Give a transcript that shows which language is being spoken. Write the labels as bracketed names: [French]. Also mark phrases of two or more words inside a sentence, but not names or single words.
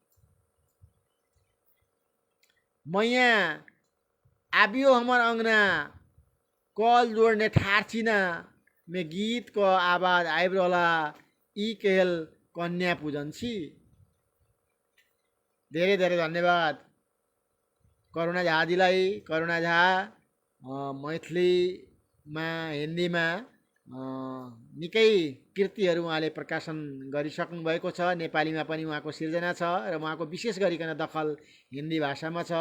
[Maithili] मैया आबियो हमर अंगना, कल जोड़ने ठार छिना में गीत को आवाज आबि रहला। ई कहल कन्या पूजन छी। [Nepali] धेरै धेरै धन्यवाद। करुणा झाजीलाई, करुणा झा मैथिलीमा हिन्दीमा निकै कृतिहरू उहाँले प्रकाशन गरिसक्नु भएको छ। नेपालीमा पनि उहाँको सिर्जना छ र उहाँको विशेष गरिकन दखल हिन्दी भाषामा छ।